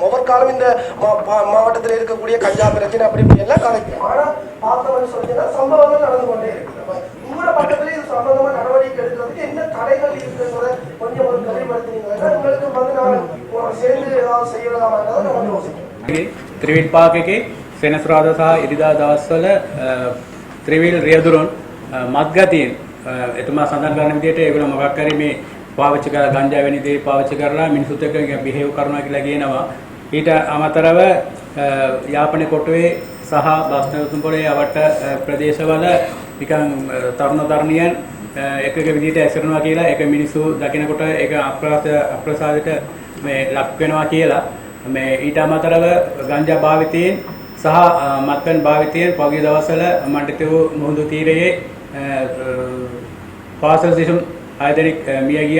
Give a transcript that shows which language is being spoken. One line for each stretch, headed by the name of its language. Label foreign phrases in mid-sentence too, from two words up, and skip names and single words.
Tamil: ஒவ்வொரு காலம் இந்த மாவட்டத்தில் இருக்கக்கூடிய கஞ்சா பிரச்சனை அப்படி இப்படி எல்லாம் கதைக்கிறோம். ஆனால் பார்த்தோம்னு சொன்னீங்கன்னா சம்பவங்கள் நடந்து கொண்டே இருக்குது. உங்களோட பக்கத்துல இது சம்பந்தமா நடவடிக்கை எடுக்கிறதுக்கு என்ன தடைகள் இருக்குன்றத கொஞ்சம் ஒரு தெளிவுபடுத்தினீங்கன்னா உங்களுக்கு வந்து நான் சேர்ந்து ஏதாவது செய்யலாமான்றதை நம்ம யோசிக்கிறோம்.
Sinhala: ත්‍රිවිල් පාකකේ සෙනසුරාදා සහ ඉරිදා දවස්වල ත්‍රිවිල් රියදුරුන් මත්ගතියෙන් එතුමා සඳහන් කරන විදිහට ඒගොල්ලෝ මොකක් හරි මේ පාවිච්චි කරලා ගංජා වැනි දේ පාවිච්චි කරලා මිනිසුත් එක්ක බිහේව් කරනවා කියලා කියනවා. ඊට අමතරව යාපනයේ කොටුවේ සහ බස්නතුම්පොලේ අවට ප්‍රදේශවල නිකන් තරුණ තරුණියන් එක විදිහට ඇසිරෙනවා කියලා ඒක මිනිස්සු දකිනකොට ඒක අප්‍රසාදයට මේ ලක් වෙනවා කියලා මේ ඊට අමතරව ගංජා භාවිතයෙන් සහ මත්පැන් භාවිතයෙන් පහුගිය දවස්වල මණ්ඩිතේ මුහුදු තීරයේ පාසල් සිසුන් 6 දෙනෙක් මිය ගියා.